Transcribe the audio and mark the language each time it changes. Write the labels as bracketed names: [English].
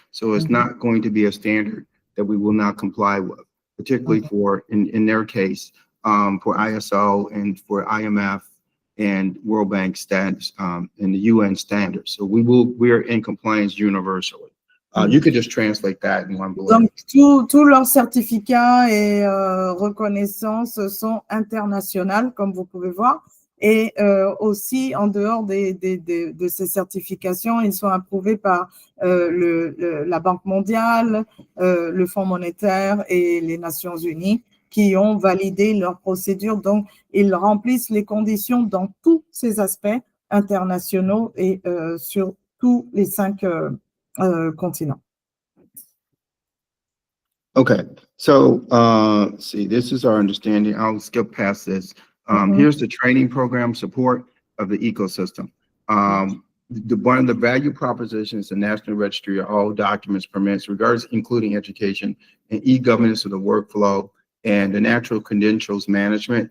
[English] So it's not going to be a standard that we will not comply with, particularly for, in their case, for ISO and for IMF and World Bank standards and the UN standards. So we are in compliance universally. You could just translate that in one bullet. [French] Donc, tous leurs certificats et reconnaissances sont internationales, comme vous pouvez voir. Et aussi, en dehors de ces certifications, ils sont approuvés par la Banque mondiale, le Fonds monétaire et les Nations unies qui ont validé leurs procédures. Donc, ils remplissent les conditions dans tous ces aspects internationaux et sur tous les 5 continents. [English] Okay, so see, this is our understanding. I'll skip past this. Here's the training program support of the ecosystem. One of the value propositions, the National Registry of all documents, permits, regards including education and e-governance of the workflow and the natural credentials management.